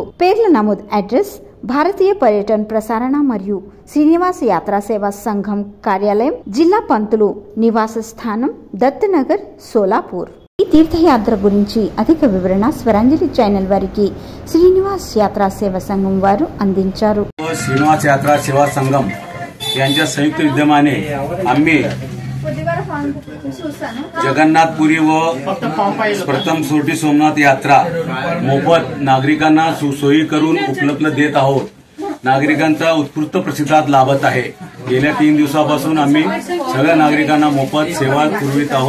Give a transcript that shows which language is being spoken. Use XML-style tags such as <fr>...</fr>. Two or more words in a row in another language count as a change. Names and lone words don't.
<te>పేర్ల నమోదు అడ్రస్ భారతీయ పర్యటన ప్రసారణ మరియు శ్రీనివాస యాత్రా సేవా సంఘం కార్యాలయం, జిల్లా పంతులు నివాస స్థానం, దత్తనగర్, సోలాపూర్. ఈ తీర్థయాత్ర గురించి అధిక వివరణ స్వరాంజలి ఛానల్ వారికి శ్రీనివాస్ యాత్రా సేవా సంఘం వారు అందించారు.</te> <mr>श्रीनिवास यात्रा सेवा संगम यांच्या संयुक्त विद्यमाने आम्ही जगन्नाथपुरी व प्रथम सोटी सोमनाथ यात्रा मोफत नागरिकांना सोयी करून उपलब्ध देत आहोत. नागरिकांचा उत्स्फूर्त प्रतिसाद लाभत आहे. गेल्या 3 दिवसापासून आम्ही सगळ्या नागरिकांना मोफत सेवा पुरवित आहोत.</mr>